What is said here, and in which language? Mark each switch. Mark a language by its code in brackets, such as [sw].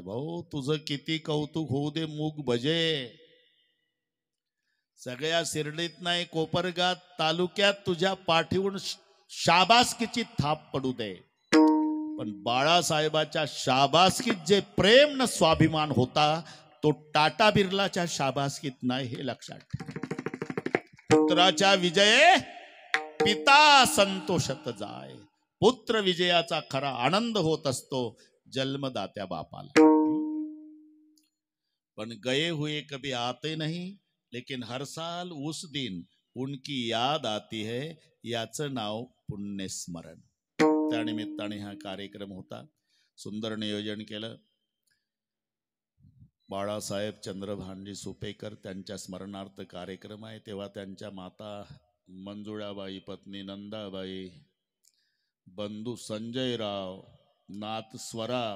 [mr] भाऊ तुझं किती कौतुक होऊ दे, मूग भजे सगळ्या शिर्डीत नाही कोपरगाव तालुक्यात तुझ्या पाठीवरून शाबासकीची थाप पडू दे, पण बाळासाहेबाच्या शाबासकीत जे प्रेम न स्वाभिमान होता तो टाटा बिर्लाच्या शाबासकीत नाही, हे लक्षात ठेव. पुत्राच्या विजये पिता संतोषत जाय. पुत्र विजयाचा खरा आनंद होत असतो जन्मदात्या बापाला. [hi] पण गए हुए कभी आते नहीं, लेकिन हर साल उस दिन उनकी याद आती है, [mr] याचं नाव पुण्यस्मरण. त्यानिमित्ताने हा कार्यक्रम होता. सुंदर नियोजन केलं. बाळासाहेब चंद्रभानजी सुपेकर त्यांच्या स्मरणार्थ कार्यक्रम आहे. तेव्हा त्यांच्या माता मंजुळाबाई, पत्नी नंदाबाई, बंधू संजयराव, नात स्वरा.